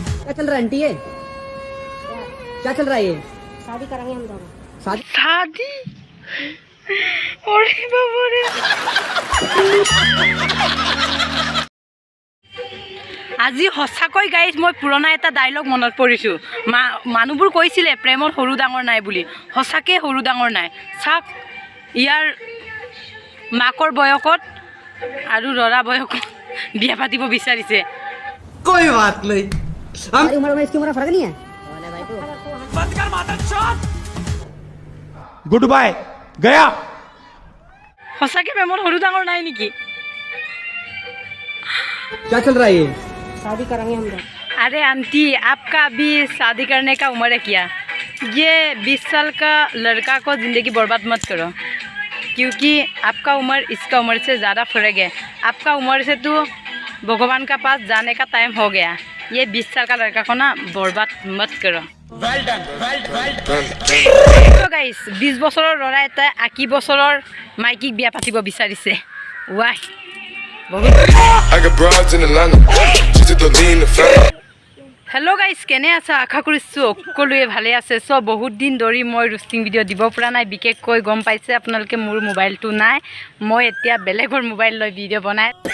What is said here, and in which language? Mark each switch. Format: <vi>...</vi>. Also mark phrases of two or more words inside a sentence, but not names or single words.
<hi>क्या चल रहा है आंटी ये क्या चल रहा है ये शादी करेंगे हम दोनों शादी अरे बाबा रे</hi> <as>আজি সঁচাকৈ গাইজ মই পুৰণা এটা ডায়লগ মনত পৰিছোঁ মানুহবোৰ কৈছিলে প্ৰেমৰ সৰু ডাঙৰ নাই বুলি সঁচাকৈ সৰু ডাঙৰ নাই চাওক ইয়াৰ মাকৰ বয়সত আৰু ল'ৰা বয়সত বিয়া পাতিব বিচাৰিছে</as> <hi>कोई बात नहीं हमारी उम्र में इसकी उम्र फर्क नहीं है बंद कर माता चोद</hi> <en>good bye</en> <hi>गया</hi> <as>সঁচাকৈ প্ৰেমৰ সৰু ডাঙৰ নাই নেকি</as> <hi>क्या चल रहा है ये शादी करेंगे हम दोनों अरे आंटी आपका अभी शादी करने का उम्र है क्या ये 20 साल का लड़का को ज़िंदगी बर्बाद मत करो क्योंकि आपका उम्र इसका उम्र से ज़्यादा फर्क है आपका उम्र से तो भगवान का पास जाने का टाइम हो गया ये 20 साल का लड़का को ना बर्बाद मत करो तो गाइस</hi> <as>20 বছৰৰ ল'ৰা এটাই 21 বছৰৰ মাইকীক বিয়া পাতিব বিচাৰিছে ৱাই</as> <en>hello guys</en> <as>কেনে আছা আশা কৰিছোঁ সকলোৱে ভালে আছে চ' বহুত দিন ধৰি মই</as> <en>roasting video'</en> <as>দিব পৰা নাই বিশেষকৈ গম পাইছে আপোনালোকে মোৰ মোবাইলটো নাই মই এতিয়া বেলেগৰ মোবাইল লৈ ভিডিঅ' বনাই</as>